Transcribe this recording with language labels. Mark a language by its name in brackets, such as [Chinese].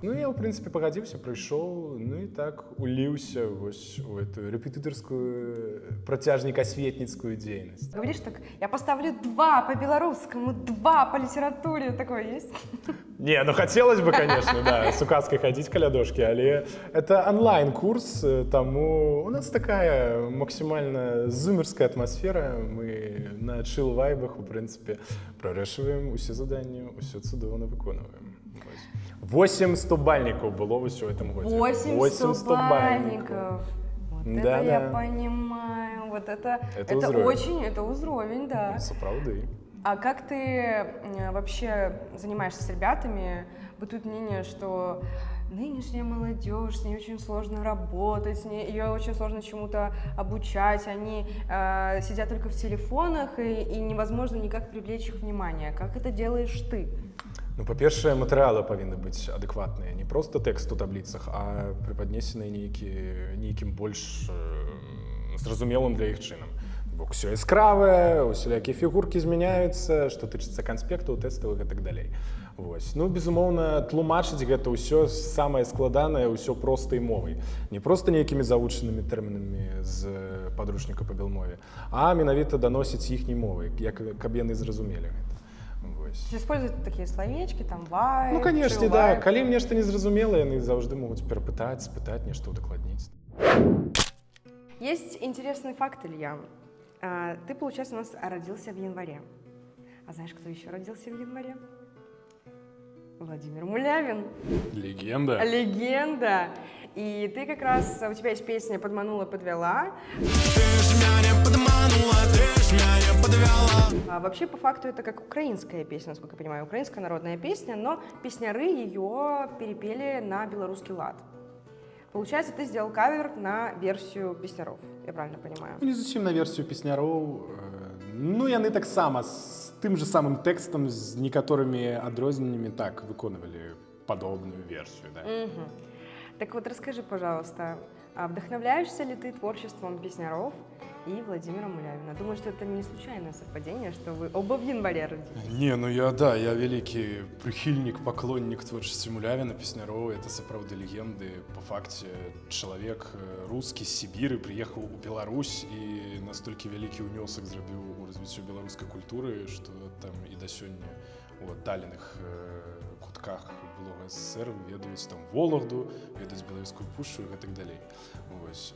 [Belarusian] Ну, я, ў прынцыпе, пагадзіўся, прыйшоў, ну і так уліўся вось у эту рэпетытарскую, працяжнік-асветніцкую дзейнасць. [Russian] Говоришь так, я поставлю 2 по белорусскому, 2 по литературе, такое есть? Не, ну хотелось бы, конечно, да, с указкой ходить [Belarusian] каля дошки, але [Russian] это онлайн-курс, тому у нас такая максимально зумерская атмосфера, мы на чил-вайбах, в принципе, прорешиваем усе задания, [Belarusian] усе цудоўна выконываем. [Russian] 8 100-бальников было в этом году. 8 100-бальников. Вот Да, это я да. понимаю, вот это уровень. очень, это уровень, да. [Belarusian] Сапраўды. [Russian] А как ты вообще занимаешься с ребятами? Бытует мнение, что нынешняя молодежь, с ней очень сложно работать, ее очень сложно чему-то обучать, они сидят только в телефонах, и невозможно никак привлечь их внимание. Как это делаешь ты? [Belarusian] Ну, па-першае, матэрыялы павінны быць адэкватныя, не проста тэкст у табліцах, а прыпаднесены нейкім больш зразумелым для іх чынам. Бо ўсё яскравае, усялякія фігуркі змяняюцца, што тычыцца канспектаў, тэставых і так далей. Вось. Ну, безумоўна, тлумачыць гэта ўсё самае складанае, ўсё простай мовай. Не проста нейкімі завучанымі тэрмінамі з падручніка па белмове, а менавіта даносіць іхняй мовай, каб яны зразумелі гэта. [Russian] Используют такие словечки, там, вайб, Ну, конечно, да. [Belarusian] Калі ім нешта незразумела, яны заўжды могуць перапытаць, спытаць, нешта удакладніць. [Russian] Есть интересный факт, Илья. Ты, получается, у нас родился в январе. А знаешь, кто еще родился в январе? Владимир Мулявин. Легенда. Легенда. И ты как раз, у тебя есть песня «Подманула, подвела». Вообще, по факту, это как украинская песня, насколько я понимаю, украинская народная песня, но песняры ее перепели на белорусский лад. Получается, ты сделал кавер на версию песняров, я правильно понимаю? [Belarusian] Не зусім на версію песняроў. Ну, яны таксама з тым же самым тэкстам, з некаторымі адрозненнямі так выконвалі падобную версію. Да? [Russian] Так вот, расскажи, пожалуйста, вдохновляешься ли ты творчеством песняров и Владимира Мулявина? Думаю, что это не случайное совпадение, что вы оба в январе родились. [Belarusian] Не, ну я вялікі прыхільнік, паклоннік творчасці Мулявіна, песнярова, это сапраўды легенды. По факце, чалавек рускі з Сібіры прыехаў у Беларусь і настолькі вялікі ўнёсак зрабіў у развіццё беларускай культуры, што там і да сёння у аддаленых кутках былога СССР ведаюць там Вологду, ведаюць Белавежскую пушчу і гэтак далей. Вось.